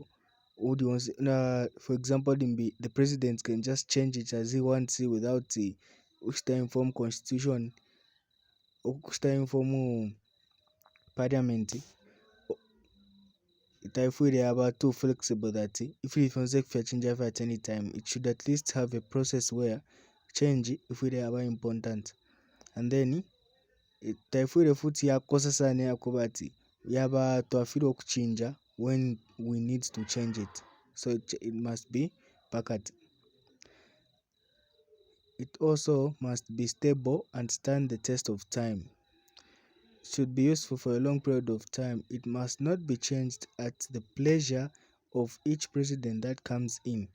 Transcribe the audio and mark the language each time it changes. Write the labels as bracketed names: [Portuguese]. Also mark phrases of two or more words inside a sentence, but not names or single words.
[English] For example, the president can just change it as he wants without inform constitution or inform parliament. If we are too flexible that if we change at any time, it should at least have a process where change if we are important. And then [Bemba] taifuire futi yakosa sana yakubati yaba twafira okuchinja [English] when we need to change it. So it must be packed. It also must be stable and stand the test of time. It should be useful for a long period of time. It must not be changed at the pleasure of each president that comes in.